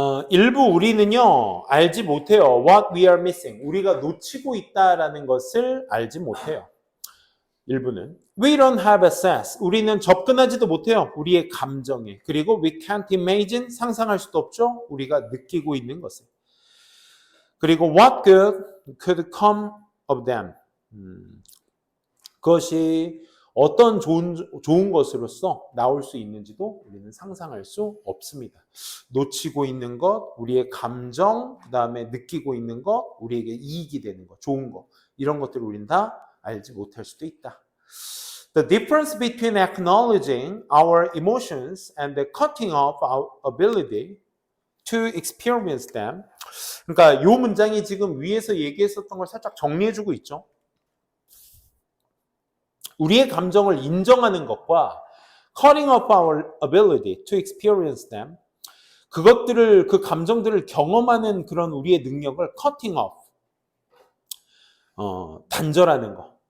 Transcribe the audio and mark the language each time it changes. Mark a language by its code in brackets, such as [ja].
[ko] 일부 우리는요 알지 못해요. [en] What we are missing. [ko] 우리가 놓치고 있다라는 것을 알지 못해요. [en] 일부는 We don't have access. [ko] 우리는 접근하지도 못해요. 우리의 감정에. [en] 그리고 we can't imagine. [ko] 상상할 수도 없죠. 우리가 느끼고 있는 것을. [en] 그리고 what good could come of them. [ko] 그것이 어떤 좋은 것으로서 나올 수 있는지도 우리는 상상할 수 없습니다. 놓치고 있는 것, 우리의 감정, 그 다음에 느끼고 있는 것, 우리에게 이익이 되는 것, 좋은 것, 이런 것들을 우리는 다 알지 못할 수도 있다. [en] The difference between acknowledging our emotions and the cutting off our ability to experience them. [ko] 그러니까 이 문장이 지금 위에서 얘기했었던 걸 살짝 정리해주고 있죠. 우리의 감정을 인정하는 것과 [en] cutting off our ability to experience them, [ko] 그 감정들을 경험하는 그런 우리의 능력을 cutting off, 단절하는 것.